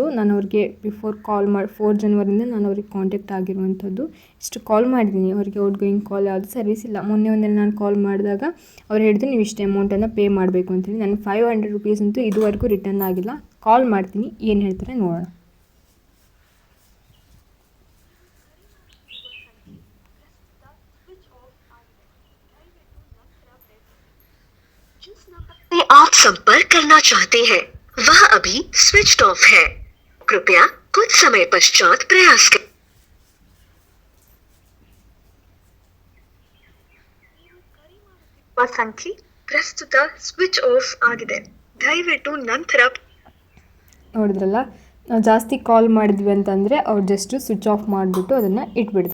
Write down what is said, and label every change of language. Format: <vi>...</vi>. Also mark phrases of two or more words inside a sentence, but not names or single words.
<kn>ನಾನು ಅವ್ರಿಗೆ</kn> <en>before call</en> <kn>ಮಾಡಿ 4 ಜನವರಿಯಿಂದ ನಾನು ಅವ್ರಿಗೆ ಕಾಂಟ್ಯಾಕ್ಟ್ ಆಗಿರುವಂಥದ್ದು. ಇಷ್ಟು ಕಾಲ್ ಮಾಡಿದ್ದೀನಿ ಅವ್ರಿಗೆ,</kn> <en>out going call</en> <kn>ಯಾವುದು ಸರ್ವಿಸ್ ಇಲ್ಲ. ಮೊನ್ನೆ ಒಂದಿನ ನಾನು ಕಾಲ್ ಮಾಡಿದಾಗ ಅವ್ರು ಹೇಳಿದ್ರು ನೀವು ಇಷ್ಟು ಅಮೌಂಟನ್ನು ಪೇ ಮಾಡಬೇಕು ಅಂತೇಳಿ. ನನಗೆ 500 ರುಪೀಸ್ ಅಂತೂ ಇದುವರೆಗೂ ರಿಟರ್ನ್ ಆಗಿಲ್ಲ. ಕಾಲ್ ಮಾಡ್ತೀನಿ, ಏನು ಹೇಳ್ತಾರೆ ನೋಡೋಣ.</kn> <hi>जिस नंबर से आप संपर्क करना चाहते हैं वह अभी</hi> <en>switched off</en> <hi>है, कृपया कुछ समय पश्चात प्रयास करें.</hi> <kn>ಸಂಖ್ಯೆ ಪ್ರಸ್ತುತ</kn> <en>switch off</en> <kn>ಆಗಿದೆ, ದಯವಿಟ್ಟು ನಂತರ. ನೋಡಿದ್ರಲ್ಲ, ನಾವು ಜಾಸ್ತಿ ಕಾಲ್ ಮಾಡಿದ್ವಿ ಅಂತಂದರೆ ಅವ್ರು ಜಸ್ಟ್</kn> <en>switch off</en> <kn>ಮಾಡಿಬಿಟ್ಟು ಅದನ್ನು ಇಟ್ಬಿಡ್ತಾರೆ.</kn>